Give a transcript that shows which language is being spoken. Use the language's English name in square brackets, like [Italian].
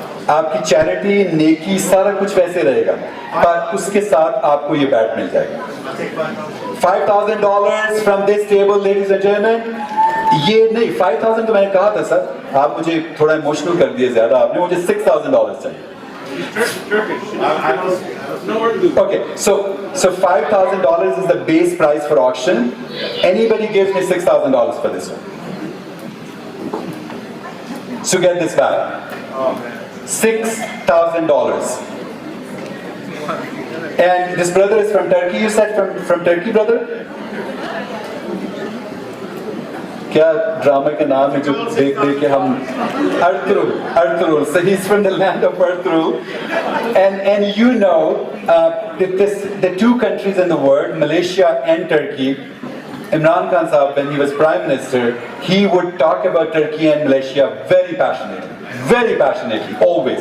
[Hindi] आपकी चैरिटी, नेकी, सारा कुछ वैसे रहेगा, पर उसके साथ आपको ये बैट मिल जाएगा. $5,000 [English] From this table ladies and gentleman. [Hindi] ये नहीं, 5,000 तो मैंने कहा था सर, आप मुझे थोड़ा इमोशनल कर दिए ज्यादा आपने. मुझे $6,000 चाहिए. [English] Okay, so $5,000 is the base price for auction. Anybody gives me $6,000 for this one. So get this back. $6,000. And this brother is from Turkey. You said from Turkey, brother? [Hindi] क्या ड्रामा के नाम है जो देख देख के हम Ertuğrul. [English] So he's from the land of Ertuğrul, and you know the two countries in the world, Malaysia and Turkey. Imran Khan Sahab, when he was Prime Minister, he would talk about Turkey and Malaysia very passionately, always.